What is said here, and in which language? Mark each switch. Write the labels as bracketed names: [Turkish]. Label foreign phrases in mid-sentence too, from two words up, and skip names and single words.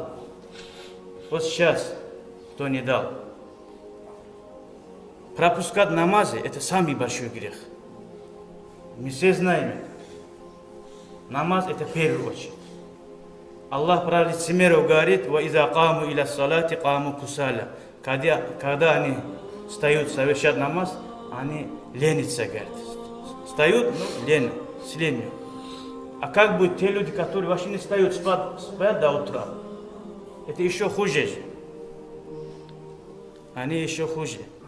[Russian] Вот сейчас, кто не дал. Пропускать намазы – это самый большой грех. Мы все знаем это. Намаз – это в первую очередь. Аллах про лицемеров говорит, [Arabic] وَإِذَا قَامُوا إِلَى الصَّلَاةِ قَامُوا كُسَالًا. [Russian] Когда они встают совершать намаз, они ленятся, говорят. Встают, но лень, с ленью. А как будет те люди, которые вообще не встают, спят до утра? Это еще хуже же. Они еще хуже.